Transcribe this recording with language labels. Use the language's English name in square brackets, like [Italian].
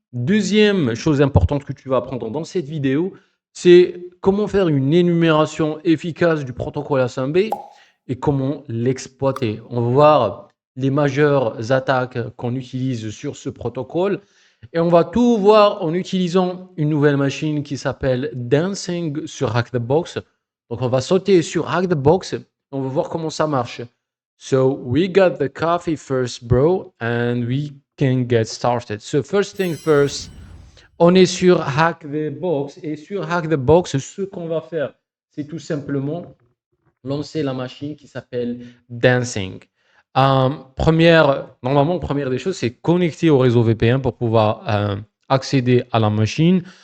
[French] Deuxième chose importante que tu vas apprendre dans cette vidéo, c'est comment faire une énumération efficace du protocole SMB et comment l'exploiter. On va voir les majeures attaques qu'on utilise sur ce protocole et on va tout voir en utilisant une nouvelle machine qui s'appelle Dancing sur Hack the Box. Donc on va sauter sur Hack the Box. On va voir comment ça marche. [English] So we got the coffee first, bro, and we can get started. So first thing first, [French] on est sur Hack the Box. Et sur Hack the Box, ce qu'on va faire, c'est tout simplement lancer la machine qui s'appelle Dancing. Première des choses, c'est connecter au réseau VPN pour pouvoir accéder à la machine.